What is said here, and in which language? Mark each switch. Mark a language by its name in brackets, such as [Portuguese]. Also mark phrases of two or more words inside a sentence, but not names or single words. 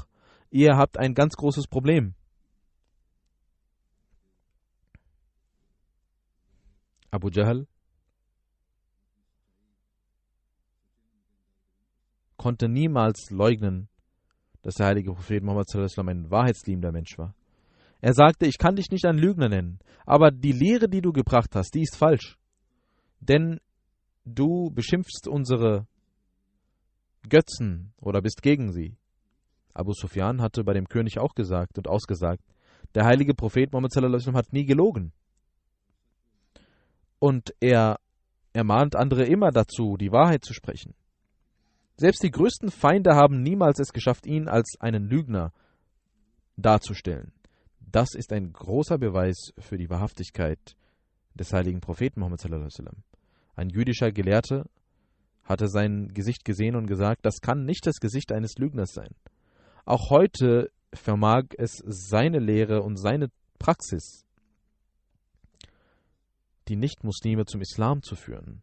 [German] Ihr habt ein ganz großes Problem. Abu Jahl konnte niemals leugnen, dass der heilige Prophet Muhammad [Arabic] صلى الله عليه وسلم [German] ein wahrheitsliebender Mensch war. Er sagte: Ich kann dich nicht einen Lügner nennen, aber die Lehre, die du gebracht hast, die ist falsch. Denn du beschimpfst unsere Götzen oder bist gegen sie. Abu Sufyan hatte bei dem König auch gesagt und ausgesagt, der heilige Prophet Muhammad [Arabic] صلى الله عليه وسلم [German] hat nie gelogen. Und er ermahnt andere immer dazu, die Wahrheit zu sprechen. Selbst die größten Feinde haben niemals es geschafft, ihn als einen Lügner darzustellen. Das ist ein großer Beweis für die Wahrhaftigkeit des heiligen Propheten Muhammad [Arabic] صلى الله عليه وسلم. [German] Ein jüdischer Gelehrter hatte sein Gesicht gesehen und gesagt, das kann nicht das Gesicht eines Lügners sein. Auch heute vermag es seine Lehre und seine Praxis, die Nicht-Muslime zum Islam zu führen.